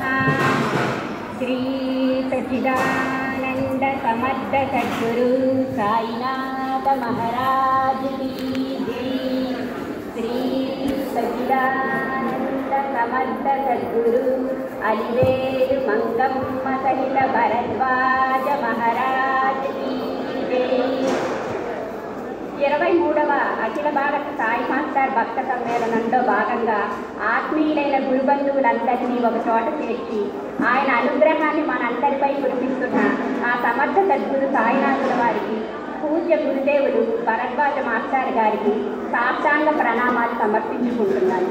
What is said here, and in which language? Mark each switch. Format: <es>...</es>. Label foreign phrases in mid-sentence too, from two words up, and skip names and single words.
<hi>श्री सच्चिदानंद समर्थ सद्गुरु साईनाथ महाराज की जय। श्री सच्चिदानंद समर्थ सद्गुरु अलिवेलु मंगम्म सहित भरद्वाज महाराज की जय।</hi> <te>23వ అఖిల భారత సాయి మాస్టర్ భక్త సమ్మేళనంలో భాగంగా ఆత్మీయులైన గురుబంధువులందరినీ ఒక చోట చేర్చి ఆయన అనుగ్రహాన్ని మనందరిపై కురిపిస్తున్న ఆ సమర్థ సద్గురు సాయినాథుల వారికి, పూజ్య గురుదేవులు భరద్వాజ మాస్టర్ గారికి సాష్టాంగ ప్రణామాలు సమర్పించుకుంటున్నాను.</te>